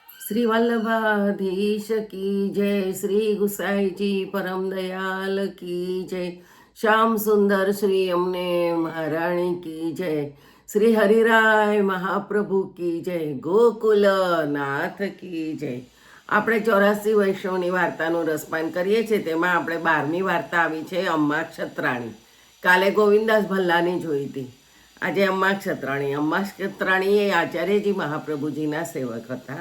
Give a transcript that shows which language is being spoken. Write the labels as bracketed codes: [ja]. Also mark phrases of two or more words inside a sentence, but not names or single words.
[hi] श्री वल्लभाधीश की जय। श्री गुसाई जी परम दयाल की जय। श्याम सुंदर श्री अमने महाराणी की जय। श्री हरिराय महाप्रभु की जय। गोकुल नाथ की जय। [gu] આપણે 84 વૈષ્ણવની વાર્તાનું રસપાન કરીએ છીએ। તેમાં આપણે 12મી વાર્તા આવી છે અમ્મા ક્ષત્રાણી। કાલે ગોવિંદાસ ભલ્લાની જોઈ હતી, આજે અમ્મા ક્ષત્રાણી। અમ્મા ક્ષત્રાણી એ આચાર્યજી મહાપ્રભુજીના સેવક હતા।